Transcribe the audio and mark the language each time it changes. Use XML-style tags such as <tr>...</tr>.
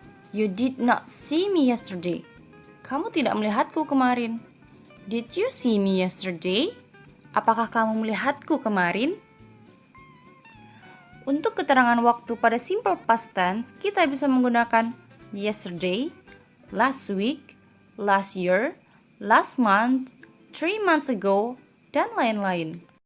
<en>You did not see me yesterday.</en> <id>Kamu tidak melihatku kemarin.</id> <en>Did you see me yesterday?</en> <id>Apakah kamu melihatku kemarin? Untuk keterangan waktu pada simple past tense, kita bisa menggunakan</id> <en>yesterday, last week, last year, last month, 3 months ago,</en> <id>dan lain-lain.</id>